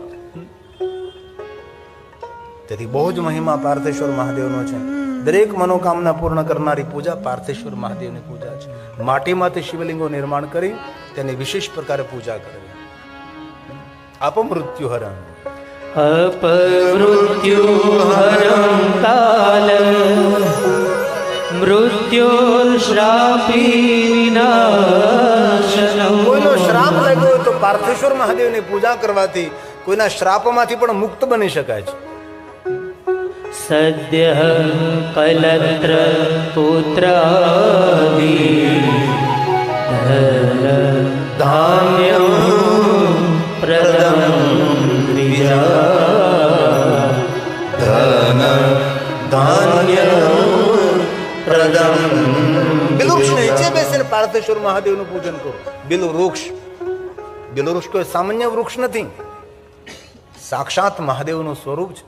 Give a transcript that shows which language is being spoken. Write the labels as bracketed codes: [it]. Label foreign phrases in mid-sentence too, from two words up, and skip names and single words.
[gu] તેથી બહુ જ મહિમા પાર્થેશ્વર મહાદેવનો છે. દરેક મનોકામના પૂર્ણ કરનારી પૂજા પાર્થેશ્વર મહાદેવની પૂજા છે. માટીમાંથી શિવલિંગો નિર્માણ કરી તેની વિશેષ પ્રકારે પૂજા કરવી. અપમૃત્યુ હરણ [sa] अपमृत्यु हरं काल मृत्युश्रापी विनाशनम्. [gu] કોઈનો શ્રાપ લાગ્યો હોય તો પાર્થેશ્વર મહાદેવની પૂજા કરવાથી કોઈના શ્રાપમાંથી પણ મુક્ત બની શકાય છે. [sa] सद्यः कलत्र पुत्रादि धान्यं प्रदं [gu] બિલવૃક્ષ નીચે બેસીને પાર્થેશ્વર મહાદેવનું પૂજન કરો. બિલવૃક્ષ કોઈ સામાન્ય વૃક્ષ નથી, સાક્ષાત મહાદેવનું સ્વરૂપ છે.